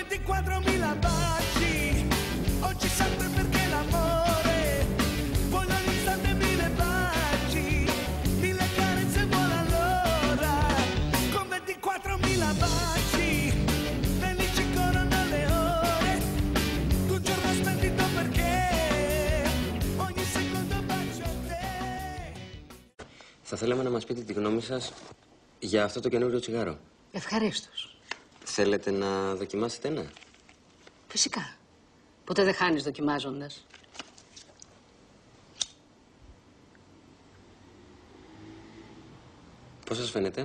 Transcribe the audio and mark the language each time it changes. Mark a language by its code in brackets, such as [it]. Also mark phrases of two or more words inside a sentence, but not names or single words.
[it] 24.000 baci, oggi sempre perché l'amore, voglio all'istante 1000 baci, 1000 carezze buone all'ora, con 24.000 baci, felici corrono le ore, tu giorno splendido perché ogni secondo bacio a te. [el] Θα θέλαμε να μας πείτε τη γνώμη σας για αυτό το καινούριο τσιγάρο. Ευχαρίστως. Θέλετε να δοκιμάσετε ένα? Φυσικά. Ποτέ δεν χάνεις δοκιμάζοντας. Πώς σας φαίνεται?